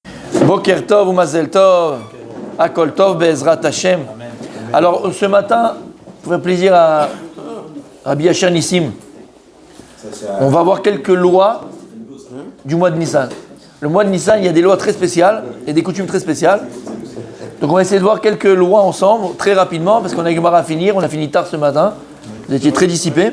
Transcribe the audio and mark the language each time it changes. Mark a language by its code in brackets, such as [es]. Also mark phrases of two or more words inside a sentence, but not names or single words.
[he] בוקר טוב ou מזל טוב, הכל טוב בעזרת השם. [fr] Alors ce matin, pour faire plaisir à Rabbi Asher Nissim, on va voir quelques lois du mois de Nissan. Le mois de Nissan, il y a des lois très spéciales et des coutumes très spéciales. Donc on va essayer de voir quelques lois ensemble, très rapidement, parce qu'on a Gemara à finir, on a fini tard ce matin, vous étiez très dissipés.